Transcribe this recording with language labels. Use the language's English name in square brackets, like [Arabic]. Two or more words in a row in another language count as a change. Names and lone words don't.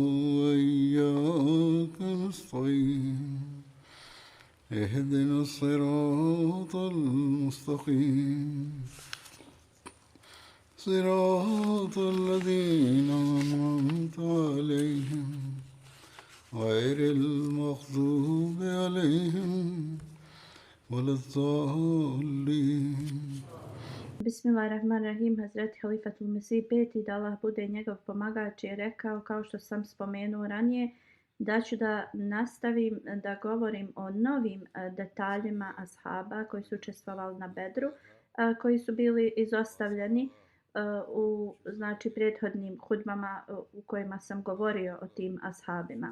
[Arabic] وإياك نستعين اهدنا الصراط المستقيم صراط الذين أنعمت عليهم غير المغضوب عليهم ولا الضالين. Bismillahirrahmanirrahim. [Bosnian] Hazreti Halifatul Mesih peti, da Allah bude njegov pomagač, je rekao, kao što sam spomenuo ranije, da ću da nastavim da govorim o novim detaljima ashaba koji su učestvovali na Bedru, koji su bili izostavljeni u prethodnim hudbama u kojima sam govorio o tim ashabima.